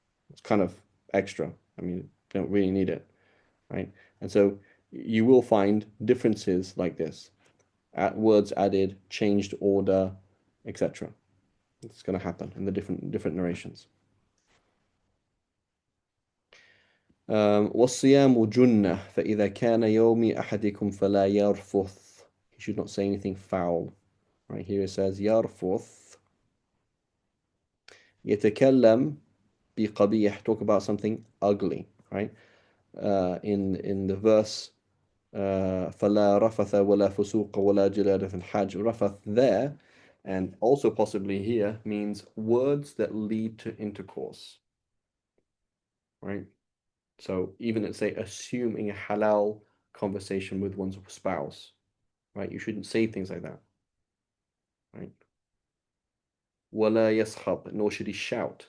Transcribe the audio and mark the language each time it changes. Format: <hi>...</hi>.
<en>It's kind of extra. I mean, you don't really need it, right? And so you will find differences like this. Words added, changed order, etc. It's going to happen in the different narrations.</en> <ar>والصيام جنة فإذا كان يوم أحدكم فلا يرفث.</ar> <en>He should not say anything foul. Right here it says</en> <ar>يرفث يتكلم بقبيح,</ar> <en>talk about something ugly, right?</en> <ar>In the verse فلا رفث ولا فسوق ولا جدال في الحج.</ar> <en>Rafath there and also possibly here means words that lead to intercourse, right? So even let's say assuming a halal conversation with one's spouse, right? You shouldn't say things like that, right?</en> <ar>ولا يسخب,</ar> <en>nor should he shout.</en>